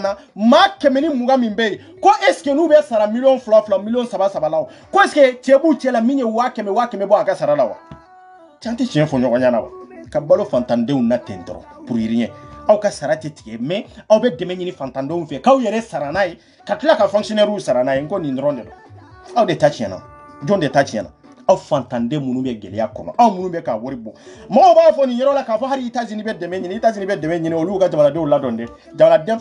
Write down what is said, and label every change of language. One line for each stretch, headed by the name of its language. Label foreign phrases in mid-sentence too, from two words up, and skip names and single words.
Bambara: na maa 120 min bɛ yen ko
French: est-ce que
Bambara: n'u bɛ sara miliyɔn 2 miliyɔn 3 la ko
French: est-ce que
Bambara: cɛ b'u cɛ la min ye 100 bɔ a ka sara la wa can tɛ tiɲɛ fɔ ɲɔgɔn ɲɛna wa ka balo fantandenw na ten dɔrɔn
French: pour rien
Bambara: aw ka sara tɛ tigɛ mais aw bɛ dɛmɛ ɲini fantandenw fɛ k'aw yɛrɛ sara n'a ye ka tila ka fonctionnaire sara n'a ye n ko nin dɔrɔn de don aw de ta tiɲɛna jɔn de ta tiɲɛna aw fantanden minnu bɛ gɛlɛya kɔnɔ aw minnu bɛ ka wari bɔ mɔgɔw b'a fɔ nin yɔrɔ la k'a fɔ hali États-Unis bɛ dɛmɛ ɲini olu ka jamanadenw ladɔn dɛ jamanaden